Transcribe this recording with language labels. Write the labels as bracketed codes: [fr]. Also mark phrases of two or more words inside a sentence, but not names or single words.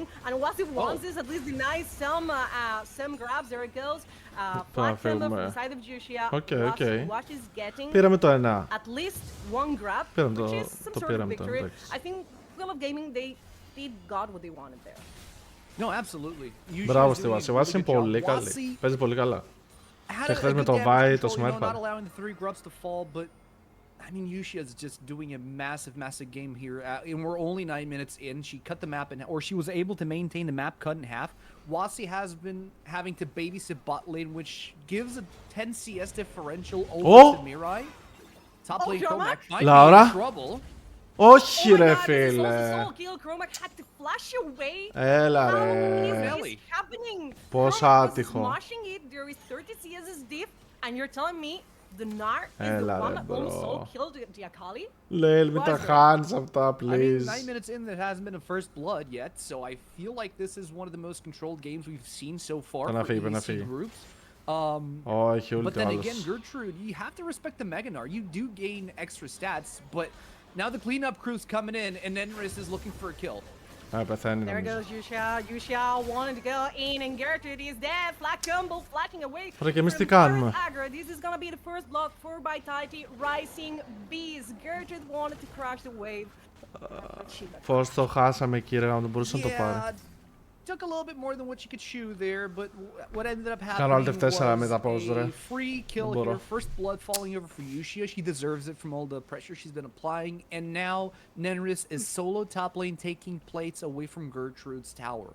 [en] And Wasi wants this, at least denies some grabs. There it goes. Flag from the side of Yushia. Wasi is getting at least 1 grab, which is some sort of victory. I think Wheel of Gaming, they got what they wanted there. No, absolutely. [el] Μπράβο στη Βάση. Βάση είναι πολύ καλή. Παίζει πολύ καλά. Και χθες με το Vi, το Smurf. [en] Not allowing the 3 grubs to fall, but I mean, Yushia is just doing a massive game here. And we're only 9 minutes in. She cut the map in, or she was able to maintain the map cut in half. Wasi has been having to babysit bot lane, which gives a 10 CS differential over to Mirai. Top lane Chromac might be in trouble. [el] Όχι ρε φίλε. Έλα ρε. Πώς άτυχο. Έλα ρε μπρο. Λέιλ μην τα χάνεις αυτά please. [en] 9 minutes in there hasn't been a first blood yet, so I feel like this is one of the most controlled games we've seen so far for EC groups. But then again, Gertrude, you have to respect the Meganar. You do gain extra stats, but now the cleanup crew's coming in, and Nenris is looking for a kill. There goes Yushia. Yushia wanted to go in, and Gertrude is dead. Flat combo, flashing away. This is gonna be the first blood for Vitality Rising Bees. Gertrude wanted to crash the wave. [el] Πώς το χάσαμε κύριε, να τον μπορούσε να το πάρει. [en] Took a little bit more than what you could chew there, but what ended up happening was a free kill here. First blood falling over for Yushia. She deserves it from all the pressure she's been applying. And now Nenris is solo top lane, taking plates away from Gertrude's tower.